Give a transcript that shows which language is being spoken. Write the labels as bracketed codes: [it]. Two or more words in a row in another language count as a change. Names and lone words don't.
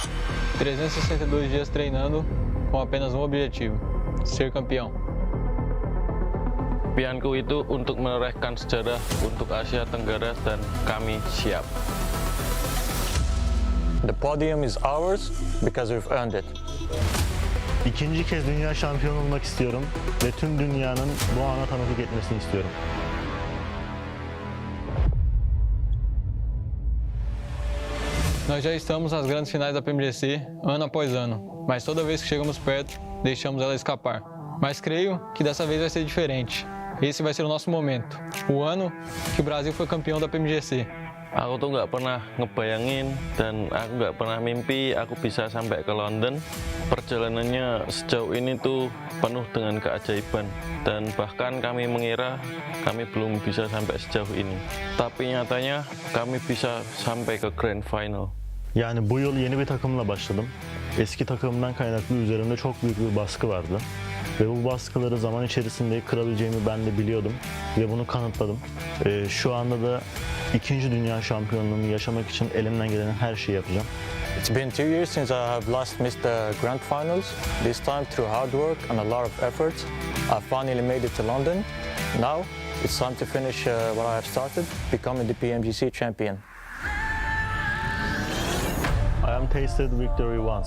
[pt] 362 dias treinando com apenas um objetivo, ser campeão. [id] Impianku itu untuk menorehkan sejarah untuk Asia Tenggara dan kami siap. [en] The podium is ours because we've earned it. [tr] İkinci kez dünya şampiyonu olmak istiyorum ve tüm dünyanın bu ana tanıklık etmesini istiyorum. [pt] Nós já estamos nas grandes finais da PMGC, ano após ano, mas toda vez que chegamos perto, deixamos ela escapar. Mas creio que dessa vez vai ser diferente. Esse vai ser o nosso momento, o ano que o Brasil foi campeão da PMGC. [id] Aku tuh nggak pernah ngebayangin dan aku nggak pernah mimpi aku bisa sampai ke London. Perjalanannya sejauh ini tuh penuh dengan keajaiban dan bahkan kami mengira kami belum bisa sampai sejauh ini. Tapi nyatanya kami bisa sampai ke Grand Final. [tr] Yani bu yıl yeni bir takımla başladım. Eski takımımdan kaynaklı üzerimde çok büyük bir baskı vardı. Ve bu baskıları zaman içerisinde kırabileceğimi ben de biliyordum ve bunu kanıtladım. Şu anda da ikinci dünya şampiyonluğumu yaşamak için elimden gelen her şeyi yapacağım. [en] It's been 2 years since I have last missed the grand finals. This time through hard work and a lot of effort, I finally made it to London. Now it's time to finish what I have started, becoming the PMGC champion. I am tasted victory once.